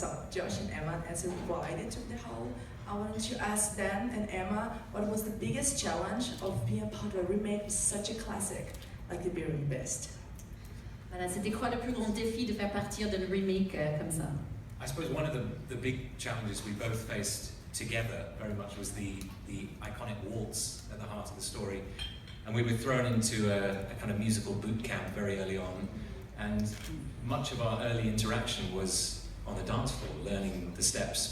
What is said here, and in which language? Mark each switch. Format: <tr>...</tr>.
<en>So Josh and Emma as invited to the hall. I wanted to ask Dan and Emma, what was the biggest challenge of being part of a remake of such a classic like The Beauty and the Beast?</en> <fr>Voilà, c'était quoi le plus grand défi de faire partir d'un remake comme ça?</fr> <en>I suppose one of the big challenges we both faced together very much was the iconic waltz at the heart of the story. And we were thrown into a kind of musical boot camp very early on. And much of our early interaction was on the dance floor, learning the steps.</en>